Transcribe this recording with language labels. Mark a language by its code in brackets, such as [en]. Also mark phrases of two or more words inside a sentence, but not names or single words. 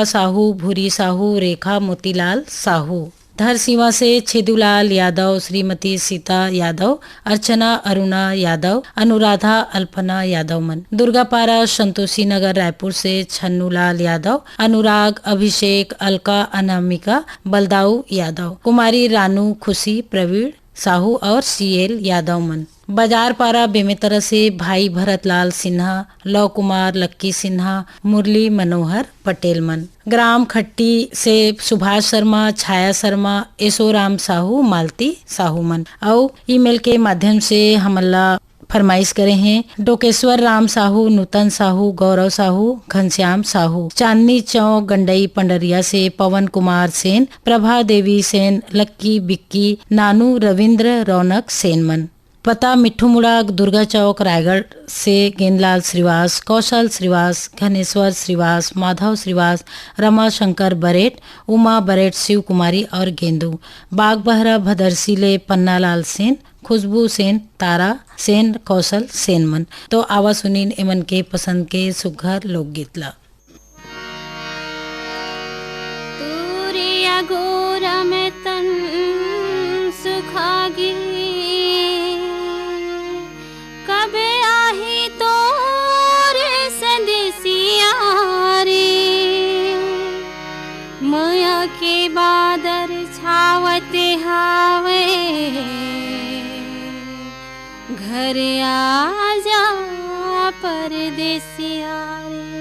[hne] साहू, भूरी साहू, रेखा मोतीलाल साहू, धरसीवा से छेदूलाल यादव, श्रीमती सीता यादव, अर्चना अरुणा यादव, अनुराधा अल्पना यादव मन, दुर्गापारा संतोषी नगर रायपुर से छन्नूलाल यादव, अनुराग अभिषेक, अलका अनामिका, बलदाऊ यादव, कुमारी रानू खुशी, प्रवीण साहू और सीएल यादव मन। बाजार पारा बेमेतरा से भाई भरतलाल सिन्हा, लव कुमार, लक्की सिन्हा, मुरली मनोहर पटेल मन। ग्राम खट्टी से सुभाष शर्मा, छाया शर्मा, यशोराम साहू, मालती साहू मन। और ईमेल के माध्यम से हमला फरमाइश करे हैं डोकेश्वर राम साहू, नूतन साहू, गौरव साहू, घनश्याम साहू, चांदनी चौक गंडई पंडरिया से पवन कुमार सेन, प्रभा देवी सेन, लक्की बिक्की, नानू रविंद्र, रौनक सेन मन। पता मिट्ठू मुड़ा दुर्गा चौक रायगढ़ से गेंदलाल श्रीवास, कौशल श्रीवास, घनेश्वर श्रीवास, माधव श्रीवास, रमा शंकर बरेट, उमा बरेट, शिव कुमारी और गेंदू। बाग बहरा भदरसीले पन्नालाल सेन, खुशबू सेन, तारा सेन, कौशल सेन मन। तो आवा सुनीन एमन के पसंद के सुघर लोकगीत ला। तूरिया गोरा में तन सुखागी, कबे आही तो रे संदेसिया रे, माया के बादर छावते हावे, घर आ जा परदेसिया रे।